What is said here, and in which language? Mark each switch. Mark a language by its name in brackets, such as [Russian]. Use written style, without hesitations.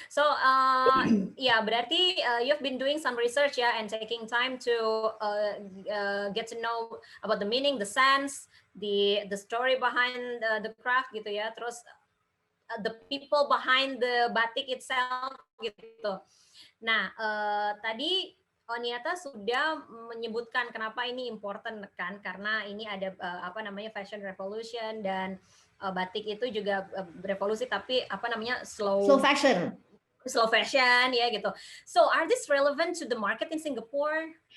[English] So [Indonesian] berarti [English] you've been doing some research ya and taking time to get to know about the meaning, the sense, the story behind the craft gitu ya. [Indonesian] Terus [English] the people behind the batik itself gitu. [Indonesian] Nah, tadi Oniata sudah menyebutkan kenapa ini important kan, karena ini ada fashion revolution dan batik itu juga revolusi tapi slow fashion ya gitu. [English] So are this relevant to the market in Singapore?